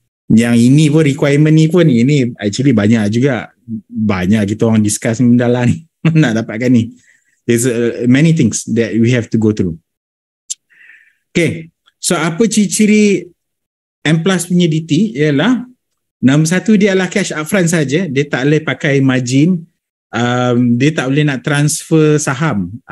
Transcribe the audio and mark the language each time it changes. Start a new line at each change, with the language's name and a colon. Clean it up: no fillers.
Malay: Yang ini pun requirement ni pun ini
English: actually
Malay: banyak juga. Banyak kita orang
English: discuss
Malay: ni mendalam ni nak dapatkan ni.
English: There's many things that we have to go through. Okay.
Malay: So apa ciri-ciri M Plus punya DT ialah nombor satu dia adalah cash upfront saja. Dia tak boleh pakai margin. Dia tak boleh nak transfer saham.